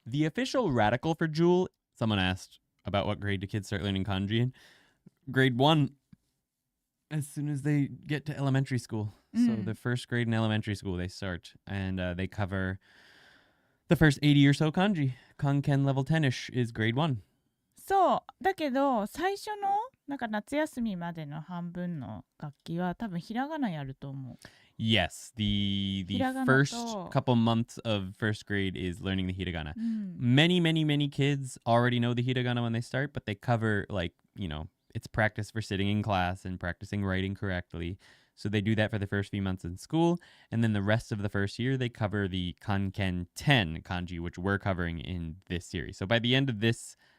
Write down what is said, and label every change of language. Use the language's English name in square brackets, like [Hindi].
[English] The official radical for Jewel, someone asked about what grade do kids start learning kanji in? Grade 1, as soon as they get to elementary school. So the first grade in elementary school they start, and they cover the first 80 or so kanji. Kanken level 10ish is grade 1. [Japanese] そうだけど最初のなんか夏休みまでの半分の楽器は多分ひらがなやると思う [English] Yes, the first couple months of first grade is learning the hiragana. Many kids already know the hiragana when they start, but they cover it's practice for sitting in class and practicing writing correctly. So they do that for the first few months in school, and then the rest of the first year they cover the Kanken 10 kanji, which we're covering in this series. So by the end of this